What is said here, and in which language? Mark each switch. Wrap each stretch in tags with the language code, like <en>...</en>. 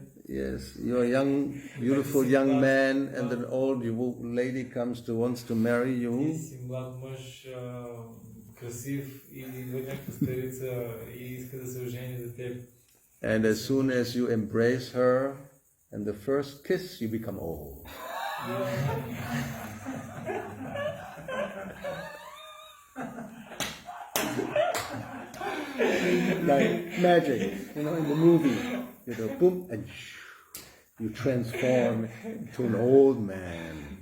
<en>Yes, you're a young, beautiful young man, and an old lady wants to marry</en> <bg>Ти</bg> <en>you.</en> <bg>си млад мъж, красив и идва някаква старица и иска да се ожени за теб.</bg> <en>And as soon as you embrace her, and the first kiss, you become old. Like magic, in the movie, boom, and you transform into an old man.</en>